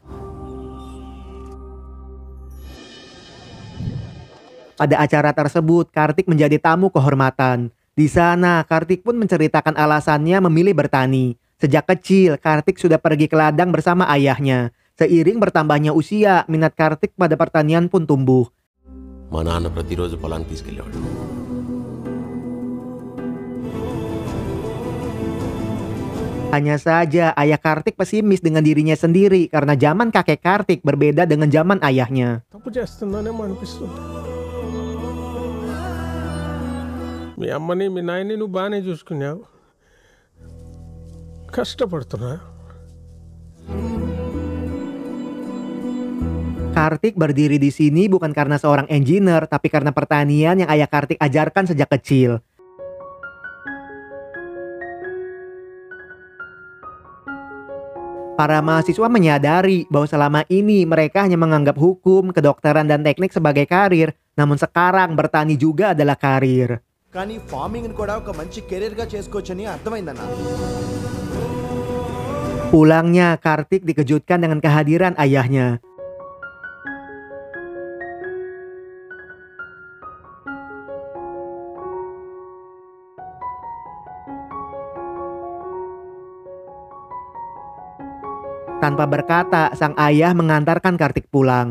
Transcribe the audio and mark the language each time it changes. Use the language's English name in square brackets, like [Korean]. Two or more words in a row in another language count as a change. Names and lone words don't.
[Indonesian] Pada acara tersebut, Kartik menjadi tamu kehormatan. Di sana, Kartik pun menceritakan alasannya memilih bertani. Sejak kecil, Kartik sudah pergi ke ladang bersama ayahnya. Seiring bertambahnya usia, minat Kartik pada pertanian pun tumbuh. [Telugu] మా నాన్న ప్రతిరోజు పొలానికి తీసుకెళ్ళేవాడు. [Indonesian] Hanya saja ayah Kartik pesimis dengan dirinya sendiri karena zaman kakek Kartik berbeda dengan zaman ayahnya. [Telugu] తప్పు చేస్తున్నానేమో అనిపిస్తుంది. మీ అమ్మని మీ నాయన్ని నువ్వు బాగానే చూసుకున్నావు, కష్టపడుతున్నా. [Indonesian] Kartik berdiri di sini bukan karena seorang engineer, tapi karena pertanian yang ayah Kartik ajarkan sejak kecil. Para mahasiswa menyadari bahwa selama ini mereka hanya menganggap hukum, kedokteran, dan teknik sebagai karir, namun sekarang bertani juga adalah karir. [Telugu] కానీ ఫార్మింగ్ కూడా ఒక మంచి కెరీర్ గా చేసుకోవచ్చని అర్థమైందన్న. [Indonesian] Pulangnya, Kartik dikejutkan dengan kehadiran ayahnya. Tanpa berkata, sang ayah mengantarkan Kartik pulang.